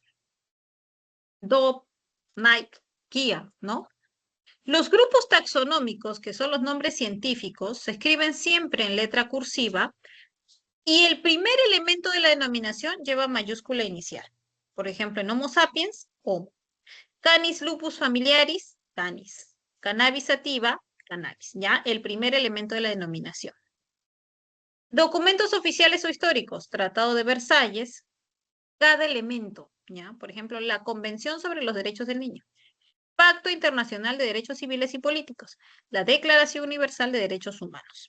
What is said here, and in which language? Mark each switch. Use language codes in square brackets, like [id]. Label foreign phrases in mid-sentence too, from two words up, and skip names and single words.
[es] Dove, Nike, Kia, ¿no? Los grupos taxonómicos, que son los nombres científicos, se escriben siempre en letra cursiva y el primer elemento de la denominación lleva mayúscula inicial. Por ejemplo, en Homo sapiens, Homo. Canis lupus familiaris, Canis. Cannabis sativa, Cannabis. Ya, el primer elemento de la denominación. Documentos oficiales o históricos, Tratado de Versalles, cada elemento, ¿ya? Por ejemplo, la Convención sobre los Derechos del Niño. Pacto Internacional de Derechos Civiles y Políticos, la Declaración Universal de Derechos Humanos.